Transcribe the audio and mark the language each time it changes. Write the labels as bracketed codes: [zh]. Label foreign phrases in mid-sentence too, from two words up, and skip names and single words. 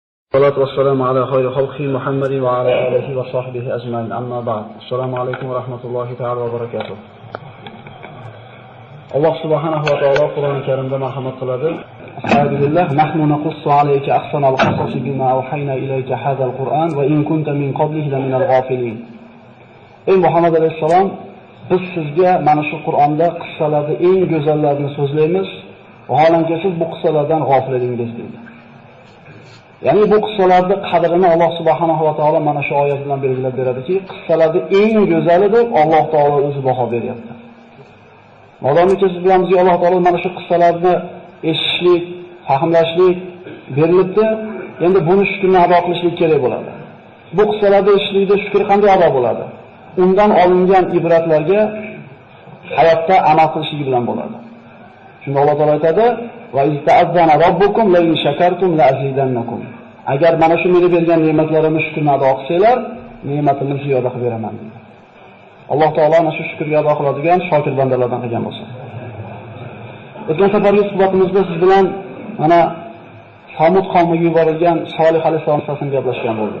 [ar] الصلاة والسلام على خير خلقه محمد وعلى آله وصحبه أجمعين أما بعد السلام عليكم ورحمة الله تعالى وبركاته. الله سبحانه وتعالى قرآن الكريم مرحمة قلبه أعوذ بالله نحن نقص عليك أحسن القصص بما أوحينا إليك هذا القرآن وإن كنت من قبله لمن الغافلين. [uz] Ey Muhammad alayhissalom, biz sizga mana shu Qur'onda qissalarning eng go'zallarini so'zlaymiz, vaholanki siz bu qissalardan g'ofil edingiz deydi. Ya'ni bu qissalarning qadrini Alloh [ar] سبحانه وتعالى [uz] mana shu oyat bilan belgilab beradiki, qissalarning eng go'zali deb Alloh taolo o'zi baho beryapti. Modomiki siz bilamizki Alloh taolo mana shu qissalarni eshitishlik, fahmlashlik berilibdi, endi buni shukrni ado qilishlik kerak bo'ladi. Bu qissalarni eshitishlikda shukr qanday ado bo'ladi? Undan olingan ibratlarga hayotda amal qilishlik bilan bo'ladi. Shunda Alloh taolo aytadi: [ar] "وإذ تأذن ربكم لئن شكرتم لأزيدنكم." [uz] Agar mana shu meni bergan ne'matlarimni shukrni ado qilsanglar, ne'matimni ziyoda qilib beraman dedi. Alloh taolo ana shu shukrga ado qiladigan shokir bandalardan qilgan bo'lsin. O'tgan safargi suhbatimizda siz bilan mana Samud qavmiga yuborilgan Solih alayhisalom haqida gaplashgan bo'ldik.